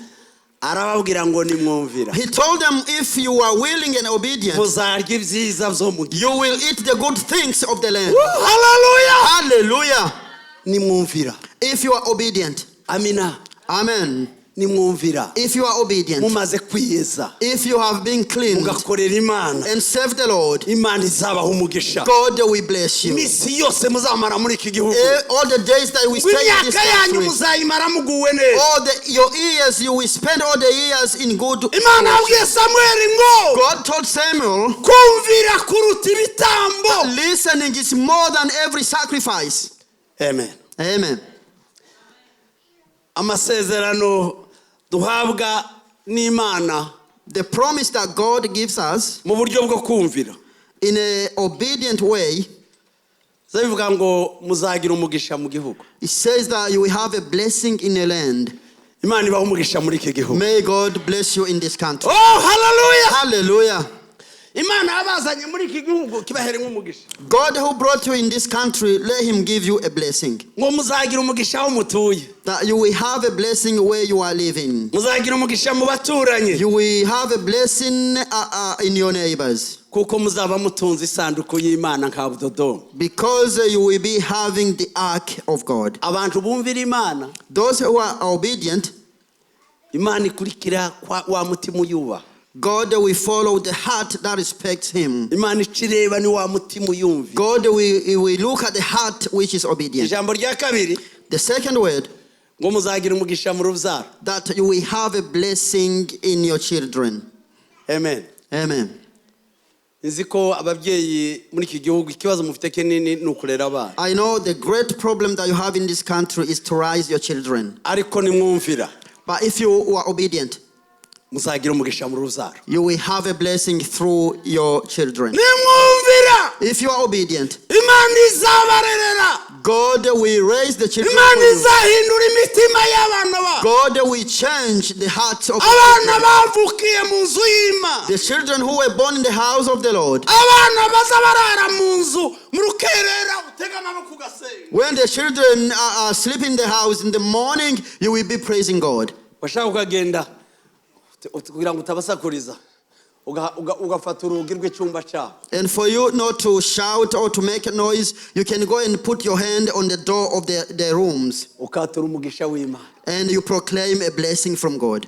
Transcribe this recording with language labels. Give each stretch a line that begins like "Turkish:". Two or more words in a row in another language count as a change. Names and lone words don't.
English: He told them, if you are willing and obedient, you will eat the good things of the land. Hallelujah. Hallelujah. If you are obedient. Amina. Amen.
Kinyarwanda: nimwumvira,
English: if you are obedient,
Kinyarwanda: mumaze kwiyeza,
English: if you have been cleansed
Kinyarwanda: mugakorera Imana,
English: and serve the Lord,
Kinyarwanda: Imana izabaha umugisha.
English: God will bless you.
Kinyarwanda: Imisi yose muzamara muri iki gihugu,
English: All the days that we stay in this
Kinyarwanda: imyaka yanyu
English: country,
Kinyarwanda: muzayimara muguwe neza.
English: your years, you will spend all the years in good.
Kinyarwanda: Imana yabwiye Samuel ngo,
English: God told Samuel,
Kinyarwanda: kumvira kuruta ibitambo.
English: listening is more than every sacrifice.
Kinyarwanda: Amen.
English: Amen.
Kinyarwanda: Amasezerano duhabwa n'Imana,
English: The promise that God gives us
Kinyarwanda: mu buryo bwo kumvira,
English: in an obedient way,
Kinyarwanda: bivuga ngo muzagira umugisha mu gihugu.
English: it says that you will have a blessing in a land.
Kinyarwanda: Imana ibaha umugisha muri iki gihugu.
English: May God bless you in this country.
Kinyarwanda: Oh, hallelujah.
English: Hallelujah.
Kinyarwanda: Imana yabazanye muri iki gihugu kibahere nk'umugisha.
English: God who brought you in this country, let him give you a blessing.
Kinyarwanda: Ngo muzagira umugisha aho mutuye.
English: That you will have a blessing where you are living.
Kinyarwanda: Muzagira umugisha mu baturanyi.
English: You will have a blessing in your neighbors.
Kinyarwanda: Kuko muzaba mutunze isanduku y'Imana nka Budodo.
English: Because you will be having the ark of God.
Kinyarwanda: Abantu bumvira Imana,
English: Those who are obedient,
Kinyarwanda: Imana ikurikira wa mutima uyubaha.
English: God will follow the heart that respects him.
Kinyarwanda: Imana ikireba ni wa mutima uyumvira.
English: God will look at the heart which is obedient.
Kinyarwanda: Ijambo rya kabiri,
English: The second word,
Kinyarwanda: ngo muzagira umugisha mu rubyaro.
English: that you will have a blessing in your children.
Kinyarwanda: Amen.
English: Amen.
Kinyarwanda: Nzi ko ababyeyi muri iki gihugu ikibazo mufite kinini ni ukurera abana.
English: I know the great problem that you have in this country is to raise your children.
Kinyarwanda: Ariko nimwumvira,
English: But if you are obedient,
Kinyarwanda: muzagira umugisha mu rubyaro.
English: you will have a blessing through your children.
Kinyarwanda: Nimwumvira,
English: If you are obedient,
Kinyarwanda: Imana izabarerera.
English: God will raise the children.
Kinyarwanda: Imana
English: for you.
Kinyarwanda: izahindura imitima y'abana ba.
English: God will change the hearts of the
Kinyarwanda: Abana
English: children.
Kinyarwanda: bavukiye mu nzu y'Imana.
English: The children who were born in the house of the Lord.
Kinyarwanda: Abana baza barara mu nzu mu rukerera utega amaboko ugasenga.
English: When the children are sleeping in the house in the morning, you will be praising God.
Kinyarwanda: Bashaka ukagenda kugira ngo utabasakuriza, ugafata urugi rw'icyumba cyabo.
English: And for you not to shout or to make a noise, you can go and put your hand on the door of their rooms.
Kinyarwanda: Ukatura umugisha w'Imana.
English: And you proclaim a blessing from God.